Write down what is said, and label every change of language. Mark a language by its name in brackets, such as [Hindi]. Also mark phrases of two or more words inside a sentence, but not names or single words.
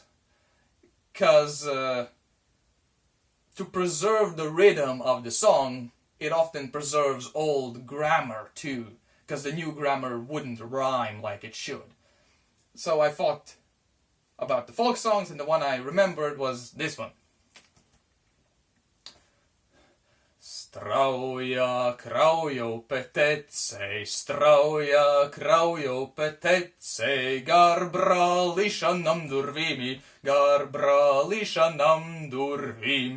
[English] Because to preserve the rhythm of the song, it often preserves old grammar too. Because the new grammar wouldn't rhyme like it should. So I thought about the folk songs, and the one I remembered was this one. [Latgalian] Strauja kraujo petece, strauja kraujo petece, gar brališanam durvimi, gar brališanam durvim.